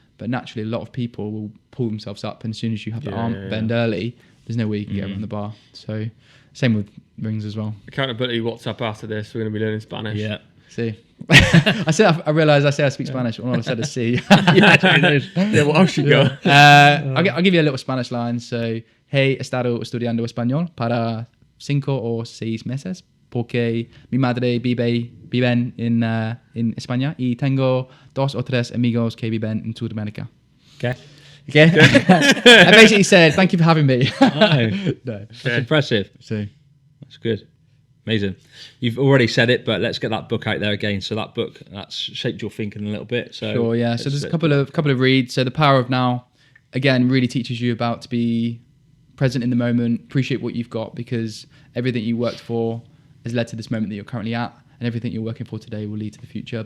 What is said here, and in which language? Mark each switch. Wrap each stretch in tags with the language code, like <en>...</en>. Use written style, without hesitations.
<en>But naturally, a lot of people will pull themselves up, and as soon as you have the arm bend early, there's no way you can get around the bar. So same with rings as well. Accountability WhatsApp after this. We're going to be learning Spanish. Yeah. See, I realised I say I speak Spanish, but all I said is see. Yeah, what else you got? I'll give you a little Spanish line.</en> <es>So, he estado estudiando español para 5 o 6 meses porque mi madre viven en España y tengo 2 o 3 amigos que viven en Sudamérica.</es> <en>Okay. Okay. I basically said, thank you for having me. No, No. that's impressive. So, That's good. Amazing. You've already said it, but let's get that book out there again. So that book, that's shaped your thinking a little bit. So sure, yeah. So there's a couple of reads. So The Power of Now, again, really teaches you about to be present in the moment, appreciate what you've got, because everything you worked for has led to this moment that you're currently at, and everything you're working for today will lead to the future.</en>